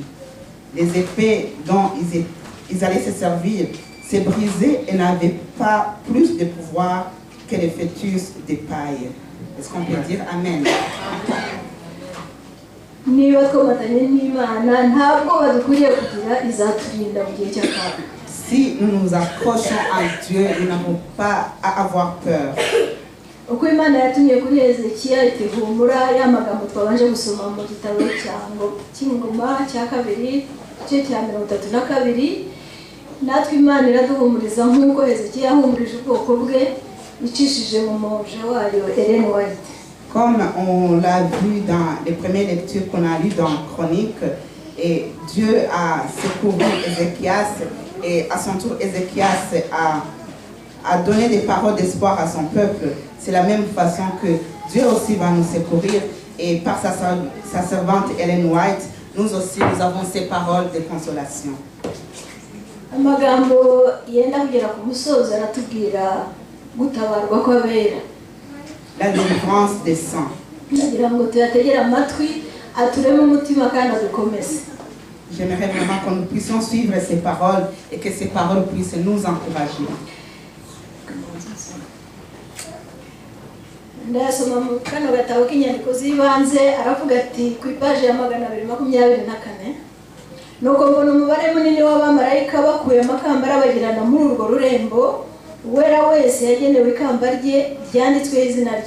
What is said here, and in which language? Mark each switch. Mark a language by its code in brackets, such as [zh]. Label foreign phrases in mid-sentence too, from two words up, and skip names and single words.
[fr] Les épées dont ils allaient se servir se brisaient et n'avaient pas plus de pouvoir que les fœtus de paille. Est-ce qu'on peut dire Amen? Si nous nous accrochons à Dieu, nous n'avons pas à avoir peur. [rw] Uko Imana yatumye kuri Hezekiya itihumura ya magambo twabanje gusoma mu gitabo cy'Ingoma cya kabiri cyo cya 32, natwe Imana iraduhumuriza nk'uko Hezekiya yahumurije ubwoko bwe icishije mu moja wayo Ellen White. [fr] Comme on l'a vu dans les premières lectures qu'on a lues dans Chronique, et Dieu a secouru Ézéchias, et à son tour Ézéchias a donné des paroles d'espoir à son peuple. C'est la même façon que Dieu aussi va nous secourir, et par sa servante Ellen White, nous aussi nous avons ces paroles de consolation. [rw] Amagambo yenda kugera ku musozo aratubwira gutabarwa kw'abera. [fr] La délivrance des saints. [rw] Kugira ngo tuyategere amatwi atureme umutima kandi adukomeze. [fr] J'aimerais vraiment que nous puissions suivre ces paroles et que ces paroles puissent nous encourager. [rw] Ndasoma mu kano gatabo k'inyandiko z'ibanze aravuga ati ku ipaji ya 224 nuko mbona umubare munini w'abamarayika bakuye amakamba arabagirana muri urwo rurembo, uwera wese yagenewe ikamba rye ryanditsweho izina rye.